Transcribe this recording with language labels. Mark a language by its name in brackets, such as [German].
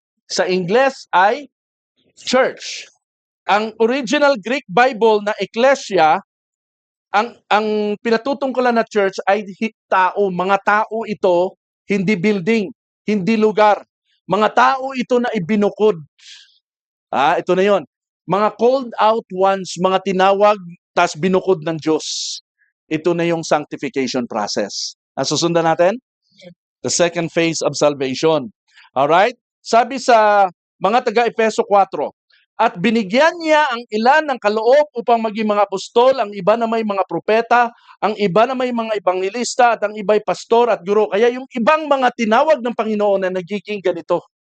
[Filipino] Sa Ingles ay church. Ang original Greek Bible na ecclesia, ang pinatutungkulan na church ay tao. Mga tao ito, hindi building, hindi lugar. Mga tao ito na ibinukod. Ito na yon. Mga [English] called out ones, [Filipino] mga tinawag, tas binukod ng Diyos. Ito na yung sanctification process. Susundan natin? [English] The second phase of salvation. Alright? [Filipino] Sabi sa mga taga-Efeso 4, at binigyan niya ang ilan ng kaloob upang maging mga apostol, ang iba na may mga propeta, ang iba na may mga ebanghelista, at ang iba'y pastor at guro. Kaya yung ibang mga tinawag ng Panginoon na nagiging ganito.